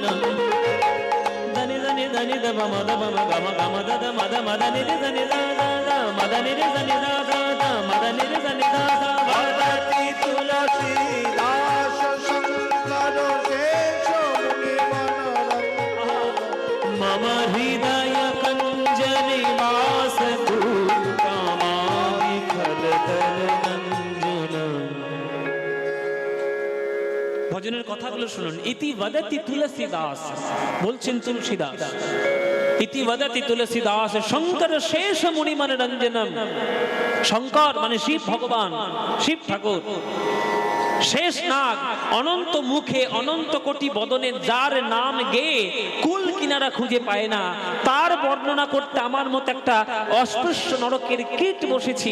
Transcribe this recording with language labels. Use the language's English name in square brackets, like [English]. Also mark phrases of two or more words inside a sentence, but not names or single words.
[Sanskrit] धनि धनि धनि दम मद मम गम गम दद मद मद निधि धनि दा दा मद निधि धनि दा दा मद निधि धनि दा दा भगवती तुलसी दास शंकर शेष मुनि मनरंजन मम हृदय कंज निवास तू कामामि खलदल [Bangla] ভজনের কথাগুলো শুনুন। [Sanskrit] ইতি বদতি তুলসী দাস, [Bangla] বলছেন তুলসী দাস, [Sanskrit] ইতি বদতি তুলসী দাস শঙ্কর শেষ মুনি মনোরঞ্জনম। [Bangla] শঙ্কর মানে শিব ভগবান, শিব ঠাকুর, শেষ নাগ, অনন্ত মুখে অনন্ত কোটি বদনে যার নাম গেয়ে কুল কিনারা খুঁজে পায় না, তার বর্ণনা করতে আমার মতো একটা অস্পৃশ্য নরকের কীট বসেছি।